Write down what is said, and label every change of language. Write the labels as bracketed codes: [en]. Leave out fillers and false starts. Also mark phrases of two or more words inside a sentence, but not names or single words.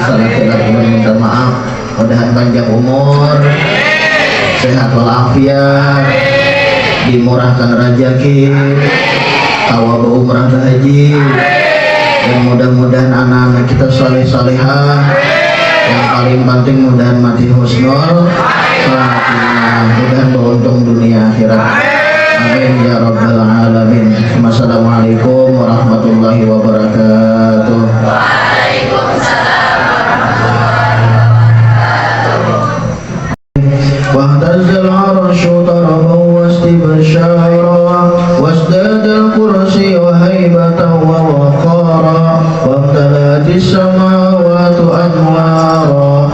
[bjn] Salah tidak ulun minta maaf, mudahan panjang umur, sehat walafiat, dimurahkan rezeki, tawa umrah dan haji. Dan mudah-mudahan anak-anak kita saleh-salehah. Yang paling penting mudahan mati [ar] حسن الخاتمة, [bjn] mudahan beruntung dunia akhirat. [ar] آمين يا رب العالمين. والسلام عليكم ورحمة الله وبركاته. واهتز العرش طربا واستبشارا وازداد الكرسي هيبة ووقارا وامتلأت السماوات أنوارا